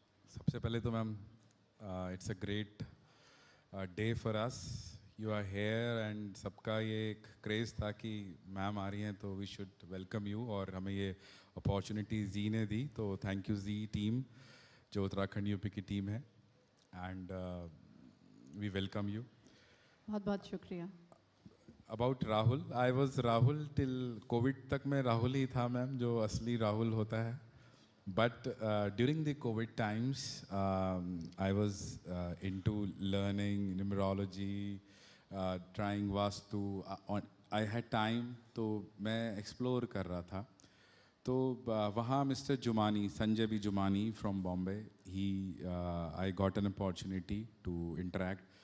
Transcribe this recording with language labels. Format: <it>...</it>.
<hi>सबसे पहले तो ma'am,</hi> <en>it's a great day for us, you are here</en> <hi>and सबका ये एक क्रेज़ था कि मैम आ रही हैं तो</hi> <en>we should welcome you,</en> <hi>और हमें ये अपॉर्चुनिटी जी ने दी, तो थैंक यू जी टीम, जो उत्तराखंड यूपी की टीम है,</hi> <en>And we welcome you.</en> <hi>बहुत बहुत शुक्रिया।</hi> <en>about Rahul, I was Rahul till COVID</en> <hi>तक मैं राहुल ही था मैम, जो असली राहुल होता है।</hi> <en>But during the COVID times, I was into learning numerology, trying Vastu. I had time,</en> <hi>तो मैं explore कर रहा था।</hi> <en>तो वहाँ mister Jumani, Sanjay B Jumani from Bombay, I got an opportunity to interact.</en>